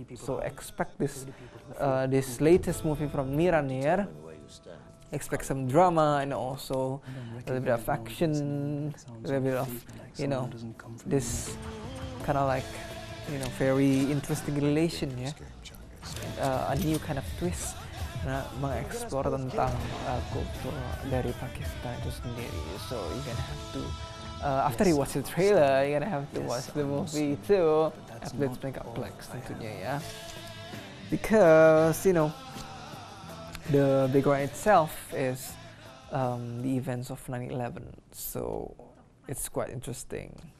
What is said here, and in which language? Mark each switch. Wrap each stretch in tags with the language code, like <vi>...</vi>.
<en>So expect this latest movie from Mira Neer. Expect some drama and also a little bit of action, a little bit of, this kind of like, very interesting relation, yeah. A new kind of twist.</en> <id>Mengeksplor tentang kultur dari Pakistan itu sendiri.</id> <en>So you gonna have to, after you watch the trailer, you gonna have to watch the movie too at Blitz Megaplex</en> <id>tentunya ya.</id> <en>Because the background itself is the events of 9/11, so it's quite interesting.</en>